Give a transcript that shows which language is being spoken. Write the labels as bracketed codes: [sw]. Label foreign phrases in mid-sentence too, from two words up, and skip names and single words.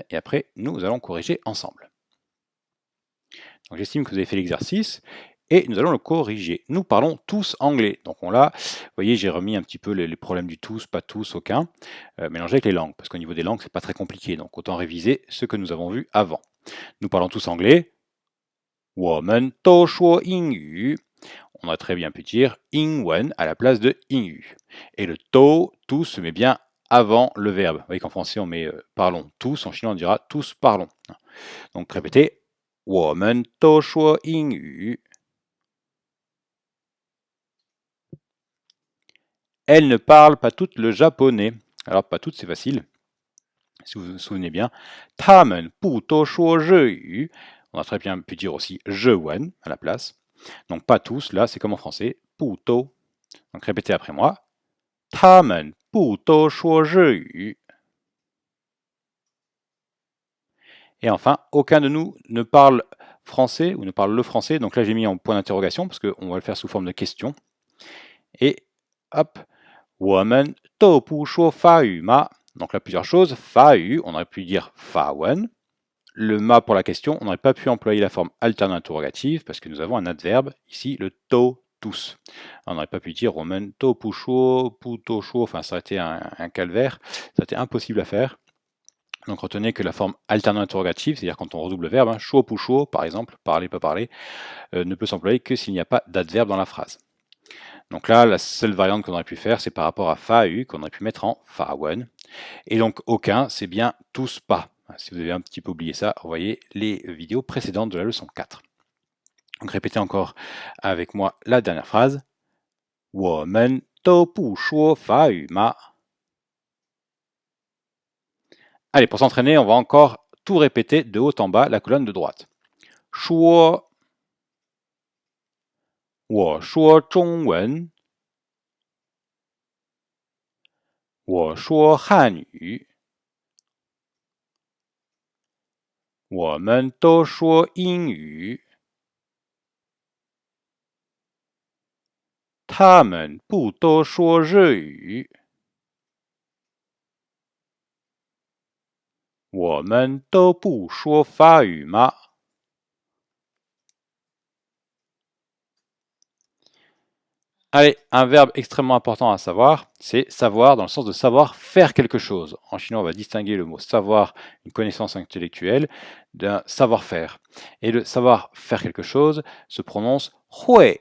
[fr] Et après, nous allons corriger ensemble. Donc j'estime que vous avez fait l'exercice et nous allons le corriger. Nous parlons tous anglais. Donc on l'a, vous voyez, j'ai remis un petit peu les problèmes du tous, pas tous, aucun, mélangé avec les langues. Parce qu'au niveau des langues, c'est pas très compliqué. Donc autant réviser ce que nous avons vu avant. Nous parlons tous anglais. [zh] 我们都说英语. [fr] On a très bien pu dire ingwen à la place de ingyu. Et le to, tous, se met bien avant le verbe. Vous voyez qu'en français, on met parlons tous, en chinois, on dira tous parlons. Donc répétez, [zh] 我们都说英语. [fr] Elles ne parlent pas toutes le japonais. Alors, pas toutes, c'est facile. Si vous vous souvenez bien, [zh] 她们不都说日语. [fr] On a très bien pu dire aussi 日文 à la place. Donc pas tous, là c'est comme en français, [zh] 不都. [fr] Donc répétez après moi. [zh] 她们不都说日语. [fr] Et enfin, aucun de nous ne parle français ou ne parle le français. Donc là j'ai mis en point d'interrogation parce qu'on va le faire sous forme de question. Et hop, [zh] 我们都不说法语吗? [fr] Donc là plusieurs choses. Fa yu, on aurait pu dire fa wen. Le ma pour la question, on n'aurait pas pu employer la forme alterne interrogative parce que nous avons un adverbe, ici le to, tous. On n'aurait pas pu dire [zh] 我们都不说, 不都说, [fr] enfin ça aurait été un calvaire, ça aurait été impossible à faire. Donc retenez que la forme alternante interrogative, c'est-à-dire quand on redouble le verbe, hein, [zh] 说不说, [fr] par exemple, parler, pas parler, ne peut s'employer que s'il n'y a pas d'adverbe dans la phrase. Donc là, la seule variante qu'on aurait pu faire, c'est par rapport à fa-u, qu'on aurait pu mettre en fa-wen. Et donc aucun, c'est bien tous pas. Si vous avez un petit peu oublié ça, revoyez les vidéos précédentes de la leçon 4. Donc répétez encore avec moi la dernière phrase. [zh] 我们都不说法语吗? [fr] Allez, pour s'entraîner, on va encore tout répéter de haut en bas, la colonne de droite. [zh] 说我说中文我说汉语我们都说英语他们不都说日语我们都不说法语吗? [fr] Allez, un verbe extrêmement important à savoir, c'est savoir dans le sens de savoir faire quelque chose. En chinois, on va distinguer le mot savoir, une connaissance intellectuelle, d'un savoir-faire. Et le savoir faire quelque chose se prononce hui.